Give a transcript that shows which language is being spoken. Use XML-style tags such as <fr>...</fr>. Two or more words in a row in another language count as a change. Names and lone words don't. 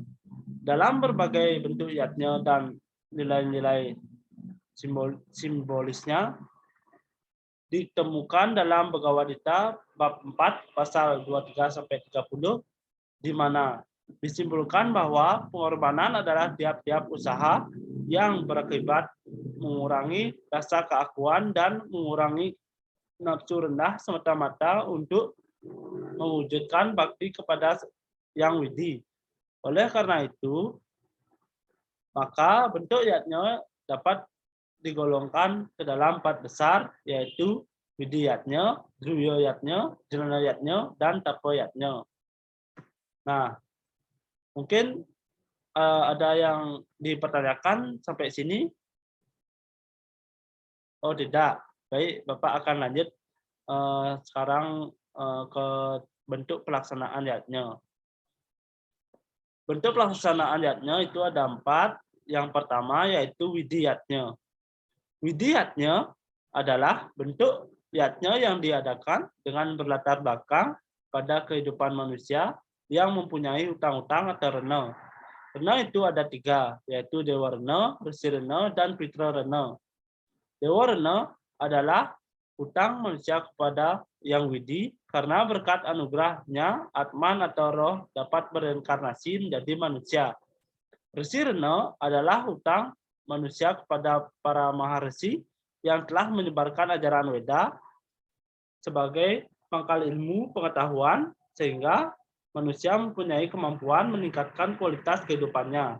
<id>Dalam berbagai bentuk yatnya dan nilai-nilai simbolisnya ditemukan dalam Bhagavad Gita bab 4 pasal 23 sampai 30 di mana disimpulkan bahwa pengorbanan adalah tiap-tiap usaha yang berakibat mengurangi rasa keakuan dan mengurangi nafsu rendah semata-mata untuk mewujudkan bakti kepada Yang Widi. Oleh karena itu, maka bentuk yatnya dapat digolongkan ke dalam 4 besar, yaitu Widi yatnya, Dhruya yatnya, Jnana yatnya, dan Tapa yatnya. Nah, mungkin ada yang dipertanyakan sampai sini? Oh tidak. Baik, Bapak akan lanjut sekarang ke bentuk pelaksanaan yatnya. Bentuk pelaksanaan yatnya itu ada 4. Yang pertama yaitu Widi yatnya. Widi yatnya adalah bentuk yatnya yang diadakan dengan berlatar belakang pada kehidupan manusia yang mempunyai hutang-hutang atau rena. Rena itu ada 3, yaitu Dewa Rena, Resi Rena, dan Pitra Rena. Dewa Rena adalah hutang manusia kepada Yang Widi karena berkat anugerahnya Atman atau roh dapat bereinkarnasi menjadi manusia. Resi Rena adalah hutang manusia kepada para maharesi yang telah menyebarkan ajaran Weda sebagai pangkal ilmu pengetahuan sehingga manusia mempunyai kemampuan meningkatkan kualitas kehidupannya.</id>